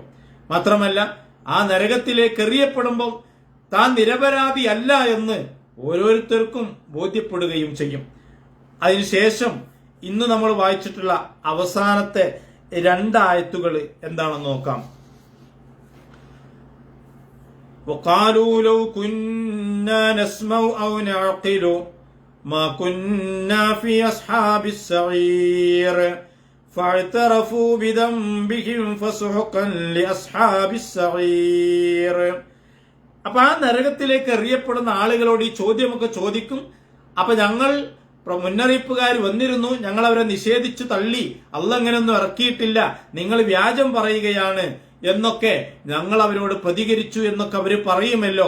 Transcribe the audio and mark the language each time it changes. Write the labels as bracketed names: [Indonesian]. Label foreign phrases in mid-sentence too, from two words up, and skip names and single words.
[Malayalam] മാത്രമല്ല, ആ നരകത്തിലേക്ക് എറിയപ്പെടുമ്പം താൻ നിരപരാധി അല്ല എന്ന് ഓരോരുത്തർക്കും ബോധ്യപ്പെടുകയും ചെയ്യും. അതിനുശേഷം ഇന്ന് നമ്മൾ വായിച്ചിട്ടുള്ള അവസാനത്തെ 2 ആയത്തുകൾ എന്താണെന്ന് നോക്കാം. [Arabic] وقالوا لو كنا نسمع أو نعقل ما كنا في أصحاب السعير فاعترفوا بذنبهم فسحقا لأصحاب السعير. [Malayalam] അപ്പൊ ആ നരകത്തിലേക്ക് എറിയപ്പെടുന്ന ആളുകളോട് ഈ ചോദ്യമൊക്കെ ചോദിക്കും. അപ്പൊ ഞങ്ങൾ മുന്നറിയിപ്പുകാർ വന്നിരുന്നു, ഞങ്ങൾ അവരെ നിഷേധിച്ചു തള്ളി, അള്ളാഹ് അങ്ങനെയൊന്നും ഇറക്കിയിട്ടില്ല, നിങ്ങൾ വ്യാജം പറയുകയാണ് എന്നൊക്കെ ഞങ്ങൾ അവരോട് പ്രതികരിച്ചു എന്നൊക്കെ അവര് പറയുമല്ലോ.